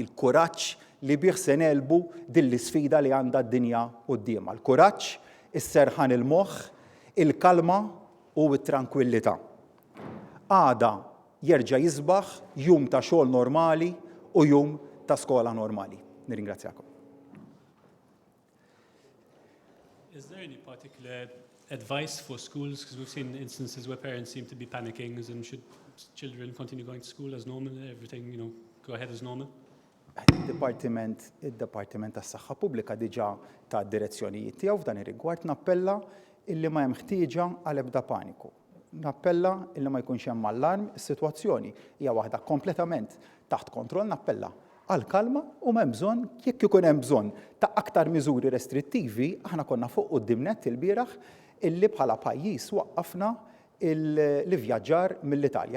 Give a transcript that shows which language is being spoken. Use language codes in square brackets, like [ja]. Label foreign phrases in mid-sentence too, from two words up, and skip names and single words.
[mt] Il-kuraġġ li bih se nelbu din l-isfida li għandha d-dinja qudiemha. Il-kuraġġ, is-serħan il-moħħ, il-kalma u t-tranquillità. Għada jerġa' jisbaħ jum ta' xogħol normali u jum ta' skola normali. Nirringrazzjakom. [en] Is there any particular advice for schools? Because we've seen instances where parents seem to be panicking, as in should children continue going to school as normal, everything, go ahead as normal? [mt] Id-Dipartiment tas-Saħħa Pubblika diġà ta' direzzjonijiet tiegħu f'dan ir-rigward nappella illi ma hemm ħtieġa għal ebda paniku. Nappella illi ma jkunx hemm allarm, is-sitwazzjoni hija waħda kompletament taħt kontroll, nappella għal kalma u m'hemm bżonn jekk ikun hemm bżonn ta' aktar miżuri restrittivi, aħna konna fuq qudiemnet il-bieraħ illi bħala pajjiż waqqafna l-ivvjaġġar mill-Italja.